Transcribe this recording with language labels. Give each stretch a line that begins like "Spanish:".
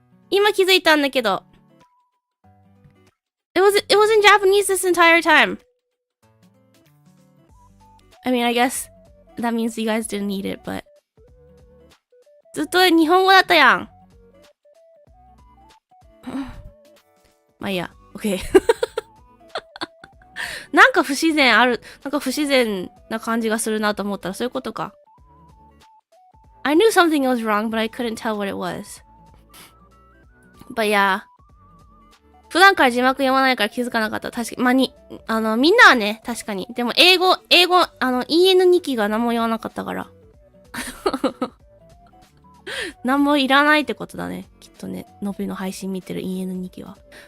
Japanese: 今気づいたんだけど。
English: It was in Japanese this entire time. I mean, I guess that means you guys didn't need it, but
Japanese: ずっと日本語だったやん。まあいいや。 OK なんか不自然な感じがするなと思ったらそういうことか。
English: I knew something was wrong, but I couldn't tell what it was. But yeah.
Japanese: 普段から字幕読まないから気づかなかった。確かに。まあ、みんなはね、確かに。でも英語、EN2 期が何も言わなかったから。何もいらないってことだね。きっとね。のびの配信見てる EN2 期は。